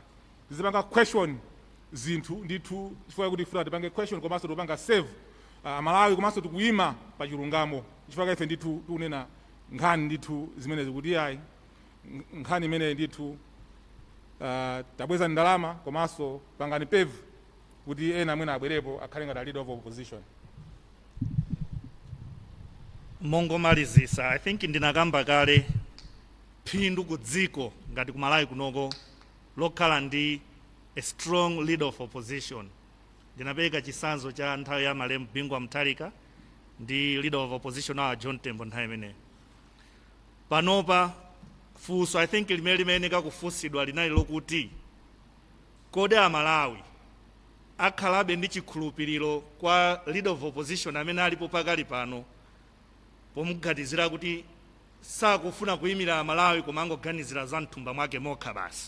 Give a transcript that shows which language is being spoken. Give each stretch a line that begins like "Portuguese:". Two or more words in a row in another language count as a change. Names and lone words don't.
Nyanja: Zipanga question zinthu ndithu chifukwa kuti ifuna tipange question komanso tupanga save Malawi komanso tikuyima pa chilungamo. Chifukwa ife ndithu tikunena nkhani ndithu zimene zikuti nkhani imene ndithu tabweza ndalama komanso pangani pave kuti ena mwina abwerepo akhale ngati
English: leader of opposition.
Nyanja: Mongomalizisa,
English: I think
Nyanja: ndinakamba kale phindu ku dziko ngati ku Malawi kunoko lokhala ndi
English: a strong leader of opposition.
Nyanja: Ndinapereka chisanzo cha nthawi ya Malemu Bingwa Mutharika ndi
English: leader of opposition
Nyanja: wa John Tembo nthawi imeneyo. Panopa funso
English: I think
Nyanja: limene kakufunsidwa linali lokuti kodi Amalawi akhalabe ndi chikhulupiriro kwa
English: leader of opposition
Nyanja: amene alipo pakali pano pomuganizira kuti sakufuna kuyimira Amalawi koma angoganizira za mthumba mwake mokha basi.